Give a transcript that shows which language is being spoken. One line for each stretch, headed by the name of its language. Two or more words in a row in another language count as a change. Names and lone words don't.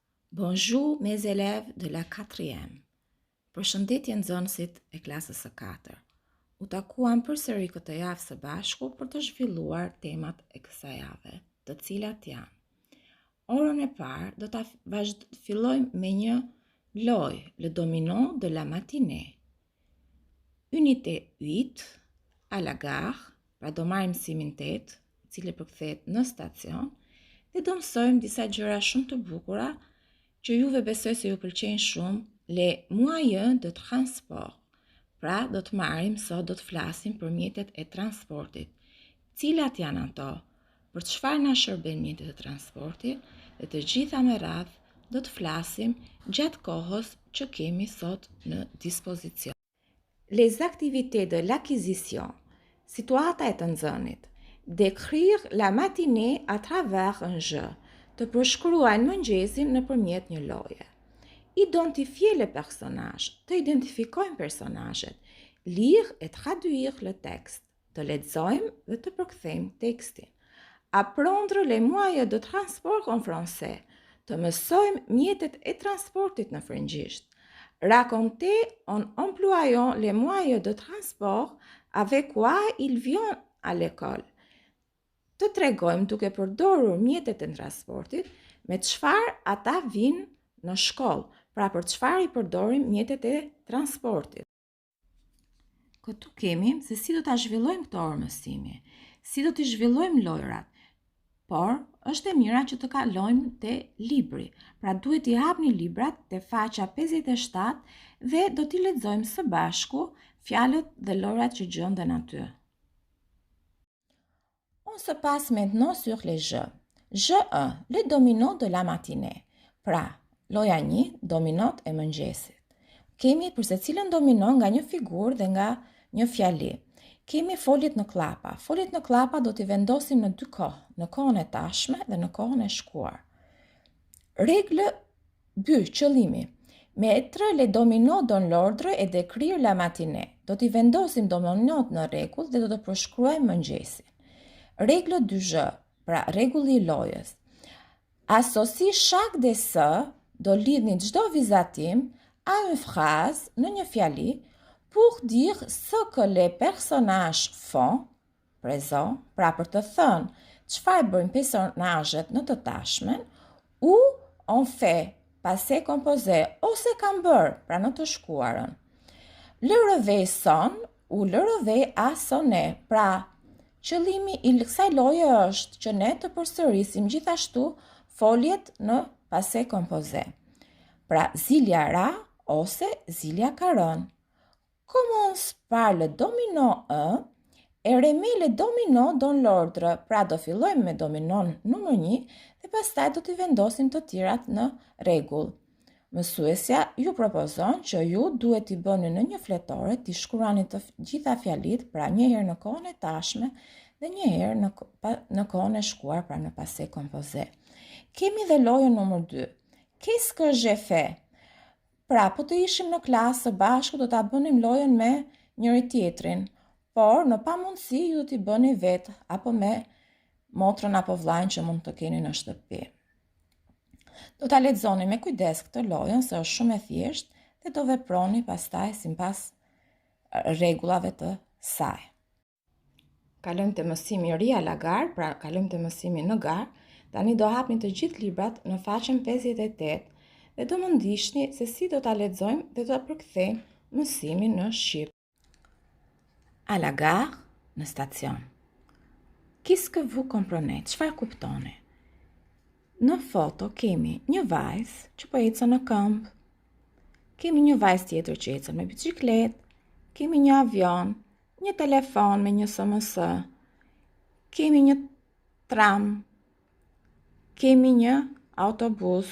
French: Bonjour mes élèves de la quatrième.
Albanian: Përshëndetje nxënësit e klasës së 4. U takuam përsëri këtë javë së bashku për të zhvilluar temat e kësaj jave, të cilat janë. Orën e parë do ta fillojmë me një lojë,
French: le domino de la matinée. Unité 8, à la gare,
Albanian: pra do marrim mësimin 8, i cili përkthehet në stacion, dhe do mësojmë disa gjëra shumë të bukura që juve besoj se ju pëlqejnë shumë,
French: les moyens de transport.
Albanian: Pra, do të marrim sot, do të flasim për mjetet e transportit. Cilat janë ato? Për çfarë na shërben mjetet e transportit? Dhe të gjitha me radhë do të flasim gjatë kohës që kemi sot në dispozicion.
French: Les activités de l'acquisition.
Albanian: Situata e të nxënit.
French: Décrire la matinée à travers un jeu.
Albanian: Të përshkruajnë mëngjesin nëpërmjet një loje.
French: Identifier le personnage,
Albanian: të identifikojmë personazhet.
French: Lire et traduire le texte,
Albanian: të lexojmë dhe të përkthejmë tekstin.
French: Apprendre les moyens de transport en français,
Albanian: të mësojmë mjetet e transportit në frëngjisht.
French: Raconter en employant les moyens de transport avec quoi il vient à l'école.
Albanian: Të tregojmë duke përdorur mjetet e transportit me çfarë ata vinë në shkollë, pra për çfarë i përdorim mjetet e transportit. Këtu kemi se si do ta zhvillojmë këtë orë mësimi, si do t'i zhvillojmë lojrat, por është e mira që të kalojmë te libri, pra duhet t'i hapni librat te faqja 57 dhe do t'i lexojmë së bashku fjalët dhe lojrat që gjenden aty.
French: On se passe maintenant sur les jeux. Jeu 1, le domino de la matinée.
Albanian: Pra, loja 1, dominot e mëngjesit. Kemi për secilën domino nga një figurë dhe nga një fjali. Kemi foljet në klapa. Foljet në klapa do t'i vendosim në dy kohë, në kohën e tashme dhe në kohën e shkuar. Règle 2, qëllimi.
French: Mettre les dominos dans l'ordre et décrire la matinée.
Albanian: Do t'i vendosim dominot në rregull dhe do të përshkruajmë mëngjesin.
French: Règle du jeu,
Albanian: pra rregulli I lojës.
French: Associe chaque dessin,
Albanian: do lidhni çdo vizatim,
French: à une phrase,
Albanian: në një fjali,
French: pour dire ce que les personnages font, présent,
Albanian: pra për të thënë çfarë bëjnë personazhet në të tashmen,
French: ou on fait, passé composé,
Albanian: ose kanë bërë, pra në të shkuarën.
French: Le réveil sonne, ou le réveil a sonné,
Albanian: pra qëllimi I kësaj loje është që ne të përsërisim gjithashtu foljet në
French: passé composé.
Albanian: Pra zilja ra ose zilja ka rënë.
French: Commence par le domino 1 et remet le domino dans l'ordre.
Albanian: Pra do fillojmë me dominon numër 1 dhe pastaj do t'i vendosim të tjerat në rregull. Mësuesja ju propozon që ju duhet t'i bëni në një fletore, t'i shkruani të gjitha fjalit, pra një herë në kohën e tashme dhe një herë në kohën e shkuar, pra në
French: passé composé.
Albanian: Kemi dhe lojën numër 2.
French: Qu'est-ce que j'ai fait?
Albanian: Pra, po të ishim në klasë së bashku, do ta bënim lojën me njëri tjetrin, por në pamundësi ju do t'i bëni vetë apo me motrën apo vllajën që mund të keni në shtëpi. Do ta lexoni me kujdes këtë lojën se është shumë e thjeshtë dhe do veproni pastaj sipas rregullave të saj. Kalojmë te mësimi I ri
French: à la gare,
Albanian: pra kalojmë te mësimi në garë. Tani do hapni të gjithë librat në faqen 58 dhe do më ndihni se si do ta lexojmë dhe do ta përkthejmë mësimin në shqip.
French: À la gare,
Albanian: në stacion.
French: Qu'est-ce que vous comprenez?
Albanian: Çfarë kuptoni? Në foto kemi një vajzë që po ecën në këmbë. Kemi një vajzë tjetër që ecën me biçikletë. Kemi një avion, një telefon me një SMS. Kemi një tram. Kemi një autobus.